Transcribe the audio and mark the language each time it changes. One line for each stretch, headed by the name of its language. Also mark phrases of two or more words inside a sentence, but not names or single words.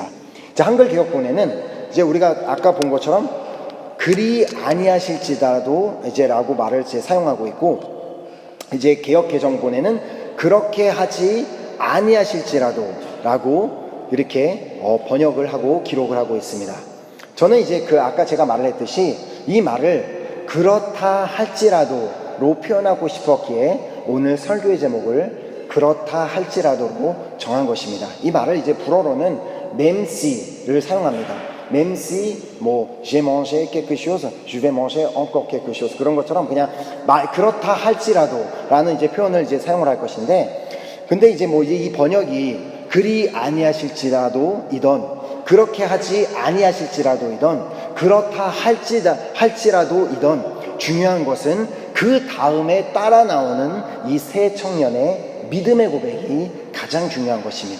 Korean: 자, 한글 개역본에는 이제 우리가 아까 본 것처럼 그리 아니하실지라도 이제라고 말을 이제 사용하고 있고, 이제 개역 개정본에는 그렇게 하지 아니하실지라도라고 이렇게 번역을 하고 기록을 하고 있습니다. 저는 이제 아까 제가 말을 했듯이 이 말을 그렇다 할지라도로 표현하고 싶었기에 오늘 설교의 제목을 그렇다 할지라도로 정한 것입니다. 이 말을 이제 불어로는
French: même si
Korean: 를 사용합니다.
French: même si, j'ai mangé quelque chose, je vais manger encore quelque chose,
Korean: 그런 것처럼 그냥 그렇다 할지라도 라는 이제 표현을 이제 사용을 할 것인데, 근데 이제 이 번역이 그리 아니하실지라도 이던, 그렇게 하지 아니하실지라도이던, 그렇다 할지라도이던, 중요한 것은 그 다음에 따라 나오는 이 세 청년의 믿음의 고백이 가장 중요한 것입니다.